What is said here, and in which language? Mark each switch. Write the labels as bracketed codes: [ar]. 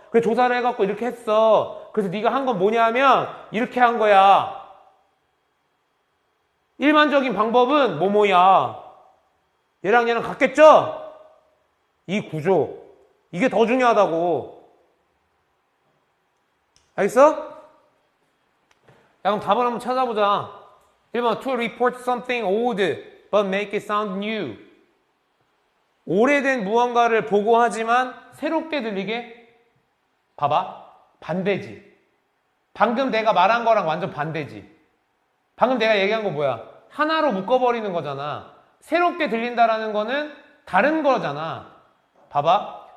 [ko] 그래서 조사를 해갖고 이렇게 했어. 그래서 네가 한 건 뭐냐면 이렇게 한 거야. 일반적인 방법은 뭐뭐야. 얘랑 얘랑 같겠죠? 이 구조. 이게 더 중요하다고. 알겠어? 야, 그럼 답을 한번 찾아보자. [en] 1번, to report something old but make it sound new. [ko] 오래된 무언가를 보고하지만 새롭게 들리게? 봐봐. 반대지. 방금 내가 말한 거랑 완전 반대지. 방금 내가 얘기한 거 뭐야? 하나로 묶어버리는 거잖아. 새롭게 들린다라는 거는 다른 거잖아. 봐봐.